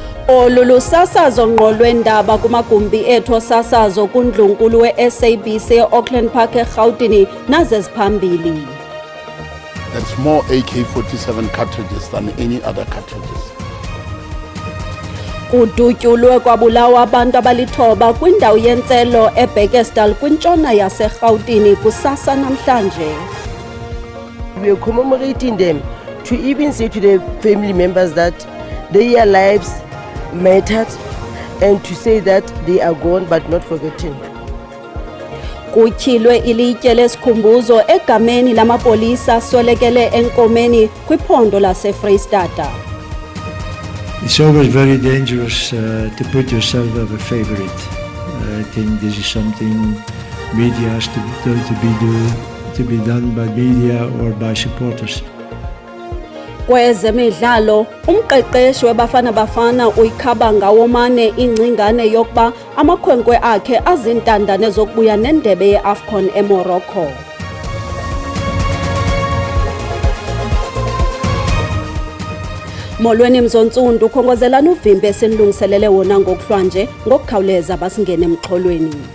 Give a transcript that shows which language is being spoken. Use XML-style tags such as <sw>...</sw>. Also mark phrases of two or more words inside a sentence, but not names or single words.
<xh>Olu lusasazo ngqo lweendaba kumagumbi ethu osasazo kuNdlunkulu we-SABC e-Auckland Park eRhawutini nazeziphambili.</xh> <en>That's more AK-47 cartridges than any other cartridges.</en> <xh>Kudutyulwe kwabulawa abantu abalithoba kwindawo yentselo eBurgersdal kwintshona yaseRhawutini kusasa namhlanje.</xh> <en>We are commemorating them to even say to the family members that their lives mattered and to say that they are gone but not forgotten.</en> <xh>Kutyhilwe ilitye lesikhumbuzo egameni lamapolisa aswelekele enkomeni kwiphondo laseFreystata.</xh> <en>It's always very dangerous to put yourself as a favorite. I think this is something media has to be done by media or by supporters.</en> <xh>Kwezemidlalo, umqeqeshi weBafana Bafana uyikhaba ngawomane ingcingane yokuba amakhwenkwe akhe azintandane zokubuya nendebe yeAFCON eMorocco. Molweni Mzontsundu ukhongozelana uvimbe esinilungiselele wona ngokuhlwanje ngokukhawuleza basingene emxholweni.</xh>